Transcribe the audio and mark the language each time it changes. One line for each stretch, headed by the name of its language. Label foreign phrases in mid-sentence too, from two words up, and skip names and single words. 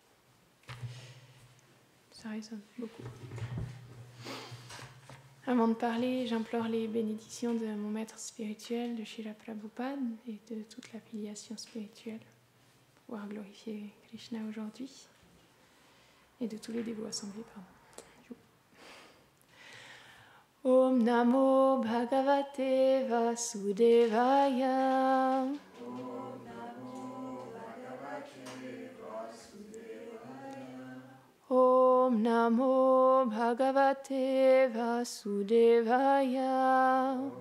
French: Ça résonne beaucoup. Avant de parler, j'implore les bénédictions de mon maître spirituel, de Srila Prabhupada et de toute la filiation spirituelle pour pouvoir glorifier Krishna aujourd'hui. Et de tous les dévots assemblés,
Sanskrit: ॐ नमो भगवते वासुदेवाय. ॐ नमो भगवते वासुदेवाय. ॐ नमो भगवते वासुदेवाय.